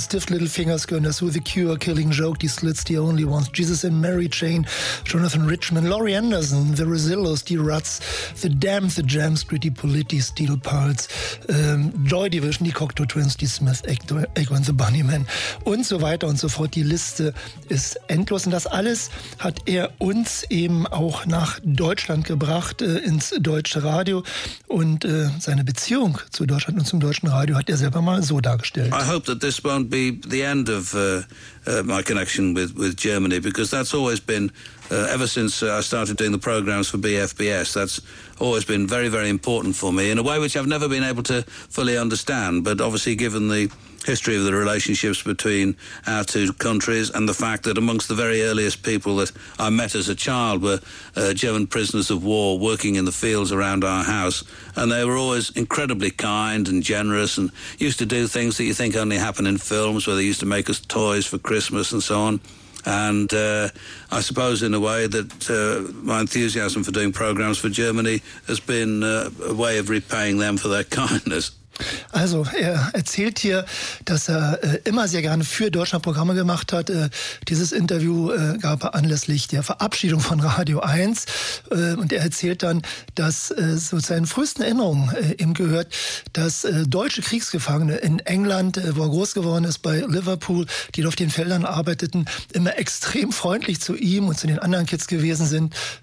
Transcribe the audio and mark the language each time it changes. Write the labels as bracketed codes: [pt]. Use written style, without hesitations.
[de] Stiff Little Fingers gehören dazu, The Cure, Killing Joke, Die Slits, The Only Ones, Jesus and Mary Chain, Jonathan Richman, Laurie Anderson, The Rosillos, The Ruts, The Damned, The Jams, Gritty Politti, Steel Pulse, Joy Division, Die Cocteau Twins, Die Smith, Echo and The Bunnymen und so weiter und so fort. Die Liste ist endlos. Und das alles hat er uns eben auch nach Deutschland gebracht, ins deutsche Radio. Und seine Beziehung zu Deutschland und zum deutschen Radio hat er selber mal so dargestellt. [en] I hope that this won't be the end of my connection with Germany, because that's always been Ever since I started doing the programmes for BFBS, that's always been very, very important for me in a way which I've never been able to fully understand. But obviously, given the history of the relationships between our two countries and the fact that amongst the very earliest people that I met as a child were German prisoners of war working in the fields around our house, and they were always incredibly kind and generous and used to do things that you think only happen in films, where they used to make us toys for Christmas and so on. And I suppose, in a way, that my enthusiasm for doing programmes for Germany has been a way of repaying them for their kindness. [de] Also, er erzählt hier, dass er immer sehr gerne für Deutschland Programme gemacht hat. Dieses Interview gab er anlässlich der Verabschiedung von Radio 1. Und er erzählt dann, dass zu seinen frühesten Erinnerungen ihm gehört, dass deutsche Kriegsgefangene in England, wo er groß geworden ist, bei Liverpool, die auf den Feldern arbeiteten, immer extrem freundlich zu ihm und zu den anderen Kids gewesen sind.